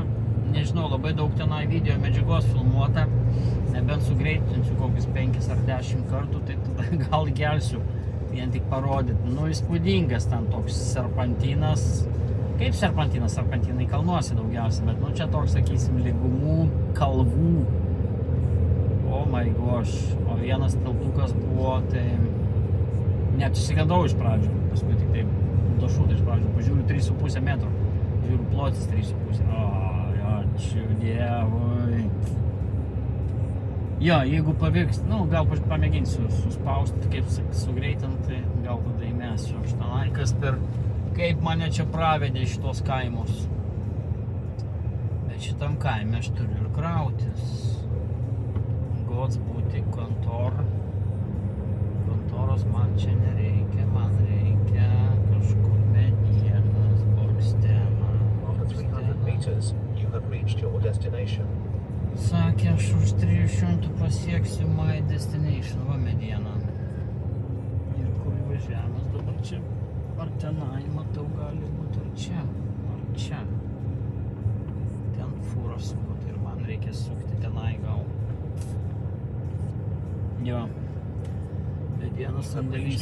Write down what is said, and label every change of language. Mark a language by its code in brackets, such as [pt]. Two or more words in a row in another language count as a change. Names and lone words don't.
[lt] Nežinau, labai daug tenai video medžiagos filmuota. Nebent sugreitinsiu kokius 5 ar 10 kartų, tai tada gal gelsiu vien tik parodyti. Nu, įspūdingas ten toks serpantinas. Kaip serpantinas? Serpantinai kalnuose daugiausia, bet nu čia toks, sakysim, lygumų, kalvų. [en] Oh my gosh. [lt] O vienas tiltukas buvo, tai net išsigandau iš pradžių. Paskui tik taip dašūtai iš pradžių. Pažiūriu 3,5 metrų. Žiūriu plotis 3,5. Ačiū Dievui. Jo, jeigu pavyks, nu, gal pamėginsiu suspausti, kaip sugreitinti, tai gal tada įmesiu aš tenai, kas per, kaip mane čia pravedė šitos kaimus. Bet šitam kaime aš turiu ir krautis. Gods būti kontoros man čia nereikia, man reikia kažkur medienos, Borkstena. [en] After 300 meters, you have reached your destination. [lt] Sakė, aš už 300 pasieksiu [en] my destination, [lt] va mediena. Ir kur važiavimas dabar čia? Ar tenai, matau, gali būti ar čia, ar čia. Ten fūra suko, tai ir man reikia sukti tenai gal. Jo. Medienos sandėlys.